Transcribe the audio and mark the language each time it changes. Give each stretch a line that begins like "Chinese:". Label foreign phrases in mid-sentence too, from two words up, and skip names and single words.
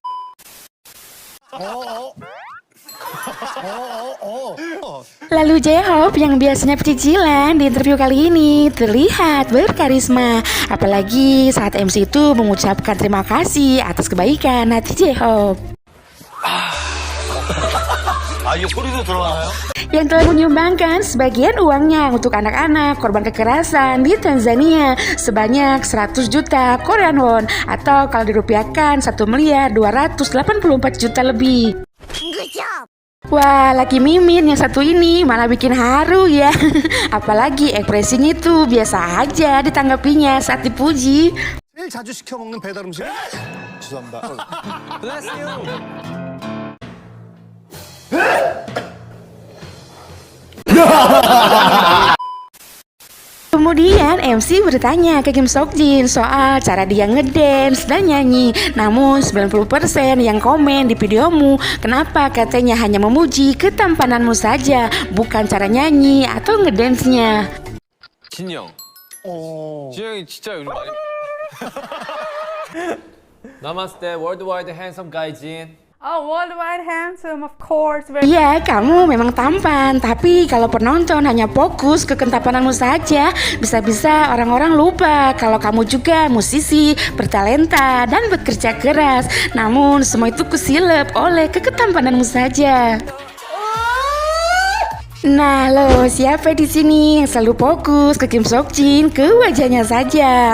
Indonesian: Lalu J-Hope yang biasanya pecicilan di interview kali ini terlihat berkarisma, apalagi saat MC itu mengucapkan terima kasih atas kebaikan hati J-Hope.
Korean: 이게 소리도 들어가나요?
Indonesian: Yang telah menyumbangkan sebagian uangnya untuk anak-anak korban kekerasan di Tanzania sebanyak 100 juta
English: Korean won
Indonesian: atau kalau dirupiahkan 1.284 juta lebih. Wah, laki Mimin yang satu ini malah bikin haru ya. Apalagi ekspresinya itu biasa aja ditanggapinya saat dipuji.
Korean: 제일 자주 시켜 먹는 배달 음식. 죄송합니다.
English: Bless you.
Indonesian: Kemudian MC bertanya ke Kim Seokjin soal cara dia ngedance dan nyanyi. Namun 90% yang komen di videomu, kenapa katanya hanya memuji ketampananmu saja, bukan cara nyanyi atau ngedance-nya.
Korean: 진이 형. 진이 형이 진짜 요즘 많이. 남았을 때
English: worldwide handsome guy
Korean: 진.
English: Oh, worldwide handsome, of course. Very
Indonesian: Iya, kamu memang tampan, tapi kalau penonton hanya fokus ke ketapananmu saja, bisa-bisa orang-orang lupa kalau kamu juga musisi, bertalenta, dan bekerja keras. Namun semua itu kesilap oleh keketampananmu saja. Nah lo, siapa di sini yang selalu fokus ke Kim Seokjin, ke wajahnya saja?